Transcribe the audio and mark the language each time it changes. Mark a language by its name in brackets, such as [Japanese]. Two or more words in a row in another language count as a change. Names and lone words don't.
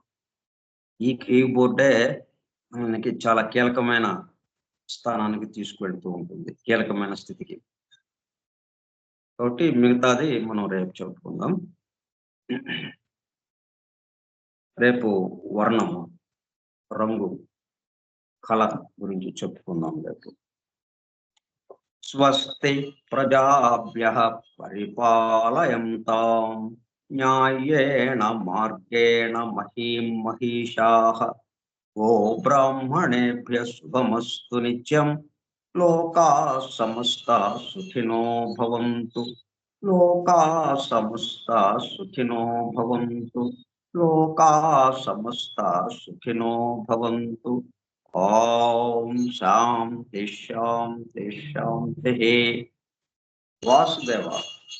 [Telugu] ఈ కీబోర్డే మనకి చాలా కీలకమైన స్థానానికి తీసుకువెళ్తూ ఉంటుంది. కీలకమైన స్థితికి. కాబట్టి మిగతాది మనం రేపు చెప్పుకుందాం. రేపు వర్ణము, రంగు, కలర్ గురించి చెప్పుకుందాం రేపు. [Sanskrit] స్వస్తి ప్రజాభ్యః పరిపాలయంతాం న్యాయేణ మార్గేణ మహీం మహిషాః గో బ్రాహ్మణేభ్యః శుభమస్తు నిత్యం లోకాః సమస్తాః సుఖినో భవంతు లోకాః సమస్తాః సుఖినో భవంతు లోకాః సమస్తాః సుఖినో భవంతు ఓం శాంతి శాంతి శాంతి వాసుదేవ